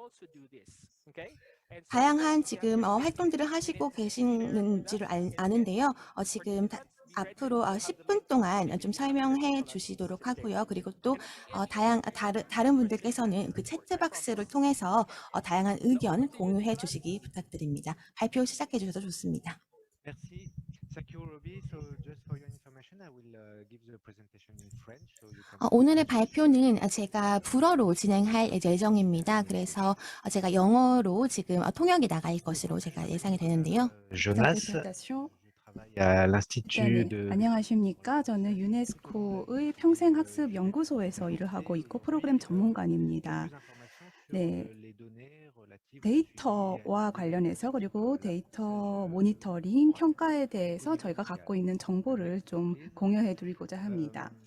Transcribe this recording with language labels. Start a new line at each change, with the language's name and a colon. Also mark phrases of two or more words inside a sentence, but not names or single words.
Korean: 다양한 지금 활동들을 하시고 계시는지를 아는데요. 지금 앞으로 10분 동안 좀 설명해 주시도록 하고요. 그리고 또 다른 분들께서는 그 채트박스를 통해서 다양한 의견 공유해 주시기 부탁드립니다. 발표 시작해 주셔도 좋습니다. Merci.
English: Thank you, Robbie. So just for your information, I will give the presentation in French, so you can
Korean: 오늘의 발표는 제가 불어로 진행할 예정입니다. 그래서 제가 영어로 지금 통역이 나갈 것으로 제가 예상이 되는데요.
French: Jonas, je travaille à l'Institut
Korean: 네, de 안녕하십니까. 저는 유네스코의 평생학습연구소에서 일을 하고 있고 프로그램 전문가입니다. 네, 데이터와 관련해서 그리고 데이터 모니터링, 평가에 대해서 저희가 갖고 있는 정보를 좀 공유해 드리고자 합니다.